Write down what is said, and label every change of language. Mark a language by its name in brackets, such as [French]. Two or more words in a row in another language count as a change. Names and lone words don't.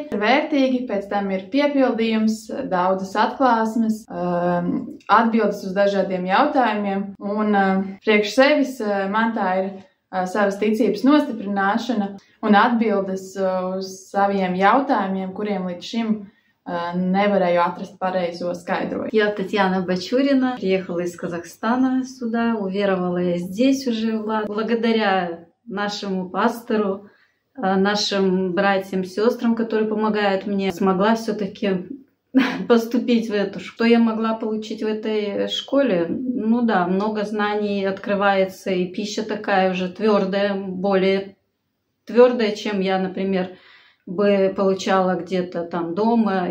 [Latvian] Vērtīgi, pēc tam ir piepildījums, daudzas atklāsmes, atbildes uz dažādiem jautājumiem. Un priekš sevis man tā ir savas ticības nostiprināšana un atbildes uz saviem jautājumiem, kuriem līdz šim nevarēju atrast pareizo skaidrojumu. [Russian] Я Татьяна Бачурина, приехала из Казахстана сюда, уверовала я здесь уже, благодаря нашему пастору, нашим братьям, сестрам, которые помогают мне, смогла все-таки поступить в эту школу. Что я могла получить в этой школе? Ну да, много знаний открывается, и пища такая уже твердая, более твердая, чем я, например, бы получала где-то там дома.